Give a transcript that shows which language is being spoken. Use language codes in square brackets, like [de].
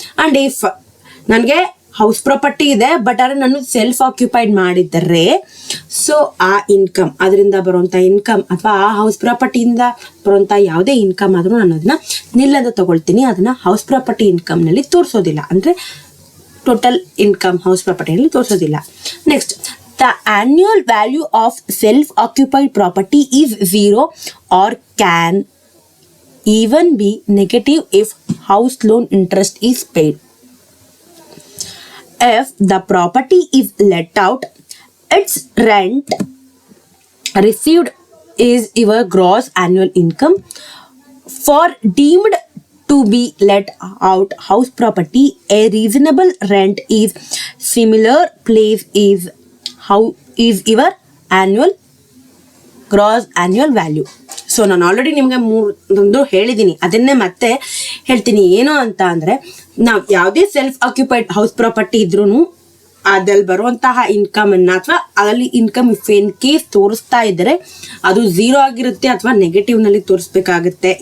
[kn] And if ನನಗೆ house property ಇದೆ but ಆದರೆ ನಾನು ಸೆಲ್ಫ್ ಆಕ್ಯುಪೈಡ್ ಮಾಡಿದರೆ, ಸೊ ಆ ಇನ್ಕಮ್, ಅದರಿಂದ ಬರುವಂಥ ಇನ್ಕಮ್ ಅಥವಾ ಆ ಹೌಸ್ ಪ್ರಾಪರ್ಟಿಯಿಂದ ಬರುವಂಥ ಯಾವುದೇ ಇನ್ಕಮ್ ಆದರೂ ನಾನು ಅದನ್ನ ನಿಲ್ಲದ ತಗೊಳ್ತೀನಿ. ಅದನ್ನ ಹೌಸ್ ಪ್ರಾಪರ್ಟಿ ಇನ್ಕಮ್ನಲ್ಲಿ ತೋರಿಸೋದಿಲ್ಲ, ಅಂದರೆ total income house ಪ್ರಾಪರ್ಟಿನಲ್ಲಿ ತೋರಿಸೋದಿಲ್ಲ. [en] Next, the annual value of self-occupied property is 0 or can even be negative if house loan interest is paid. If the property is let out, its rent received is your gross annual income. For deemed to be let out house property, a reasonable rent is similar place is your annual gross annual value. [kn] So ನಾನು already ನಿಮಗೆ ಮೂರೊಂದು ಹೇಳಿದ್ದೀನಿ, ಅದನ್ನೇ ಮತ್ತೆ ಹೇಳ್ತೀನಿ. ಏನು ಅಂತ ಅಂದರೆ, ನಾವು ಯಾವುದೇ ಸೆಲ್ಫ್ ಆಕ್ಯುಪೈಡ್ ಹೌಸ್ ಪ್ರಾಪರ್ಟಿ ಇದ್ರೂ ಅದ್ರಲ್ಲಿ ಬರುವಂತಹ ಇನ್ಕಮನ್ನು ಅಥವಾ ಅದರಲ್ಲಿ ಇನ್ಕಮ್ [en] if in case [kn] ತೋರಿಸ್ತಾ ಇದ್ದರೆ ಅದು 0 ಆಗಿರುತ್ತೆ ಅಥವಾ ನೆಗೆಟಿವ್ನಲ್ಲಿ ತೋರಿಸ್ಬೇಕಾಗುತ್ತೆ.